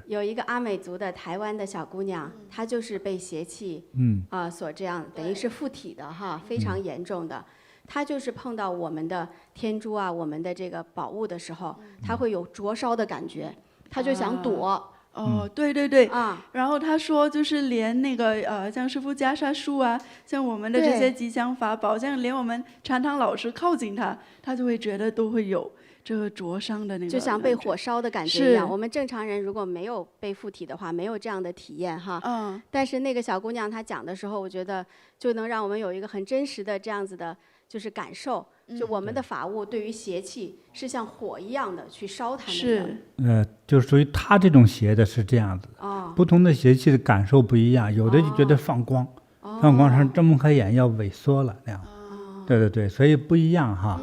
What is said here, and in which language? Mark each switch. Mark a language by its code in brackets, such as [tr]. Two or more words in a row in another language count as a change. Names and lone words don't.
[zh] 有一個阿美族的台灣的小姑娘，她就是被邪氣，所這樣等於是附體的哈，非常嚴重的。她就是碰到我們的天珠啊，我們的這個寶物的時候，她會有灼燒的感覺，她就想躲。對对对，然後他說就是連那個像師父袈裟書啊，像我們的這些吉祥法寶，像連我們禪堂老師靠近他，他就會覺得都會有這個灼傷的那個，就像被火燒的感覺一樣。我們正常人如果沒有被附體的話，沒有這樣的體驗哈。但是那個小姑娘她講的時候，我覺得就能讓我們有一個很真實的這樣子的，就是感受。就我們的法物對於邪氣是像火一樣的去燒它們的。就屬於他這種邪的是這樣子的。不同的邪氣的感受不一樣，有的就覺得放光，放光上睜不開眼要萎縮了那樣。對对对，所以不一樣哈。